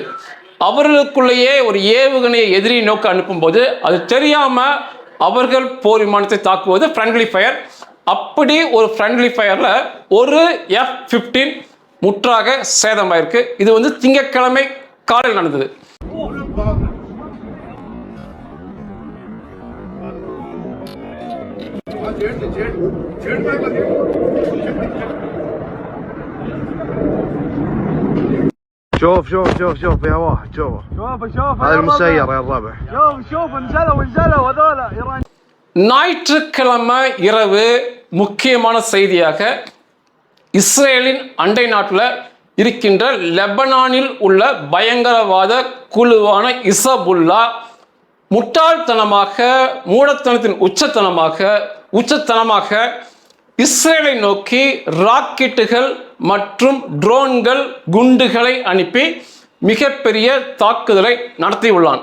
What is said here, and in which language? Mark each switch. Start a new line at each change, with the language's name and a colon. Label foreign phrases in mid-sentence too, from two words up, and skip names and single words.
Tamil: அவர்களுக்குள்ளேயே ஒரு ஏவுகணையை எதிரி நோக்க அனுப்பும்போது அது தெரியாமல் அவர்கள் போர் விமானத்தை தாக்குவது
English: friendly fire.
Tamil: அப்படி ஒரு
English: friendly fire
Tamil: ஒரு F-15 முற்றாக சேதமாயிருக்கு. இது வந்து திங்கட்கிழமை காலையில் நடந்தது.
Arabic: شوف شوف شوف شوف يا واحد شوف هذا المسير يا الربع شوف انزلوا هذول ايران.
Tamil: ஞாயிற்றுக்கிழமை இரவு முக்கியமான செய்தியாக இஸ்ரேலின் அண்டை நாட்டில் இருக்கின்ற லெபனானில் உள்ள பயங்கரவாத குழுவான இசபுல்லா முட்டாள்தனமாக, மூடத்தனத்தின் உச்சத்தனமாக இஸ்ரேலை நோக்கி ராக்கெட்டுகள் மற்றும் ட்ரோன்கள், குண்டுகளை அனுப்பி மிகப்பெரிய தாக்குதலை நடத்தியுள்ளான்.